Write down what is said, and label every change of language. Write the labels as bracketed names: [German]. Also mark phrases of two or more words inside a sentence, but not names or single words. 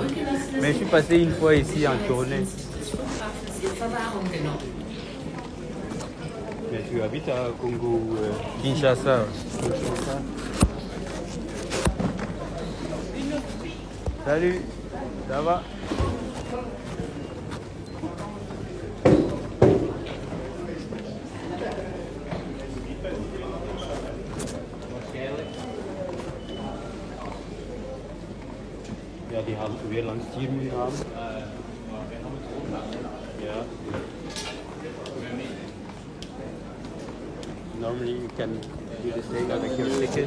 [French] Mais je suis passé une fois ici en tournée. Mais tu habites à Congo ou Kinshasa. Salut, ça va? [Dutch] Ja, die hadden weer langs hier moeten gaan. Ja. [English] Normally you can do the same with your ticket.